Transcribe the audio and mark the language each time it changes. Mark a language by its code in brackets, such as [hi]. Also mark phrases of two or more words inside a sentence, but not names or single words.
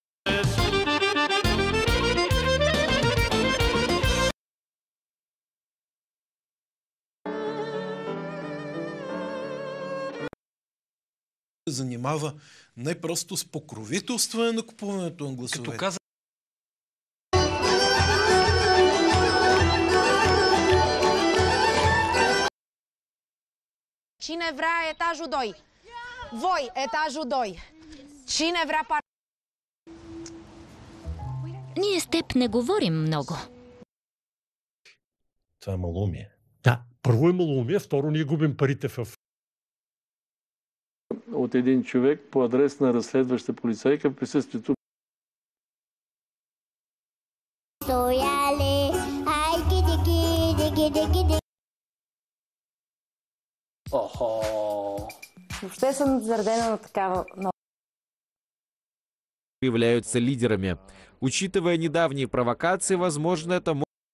[bg] занимава не просто с покровителстване на купуването на гласове. Като каза... [ro] Cine vrea etajul 2? Voi, etajul 2. Cine vrea par... [bg] Ние с теб не говорим много. Това е малумие. Да, първо е малумие, второ ние губим парите в... От един човек по адрес на разследваща полицайка в присъствието. Въобще съм заредена на такава... [ru] Являются лидерами. Учитывая недавние провокации, возможно, это может...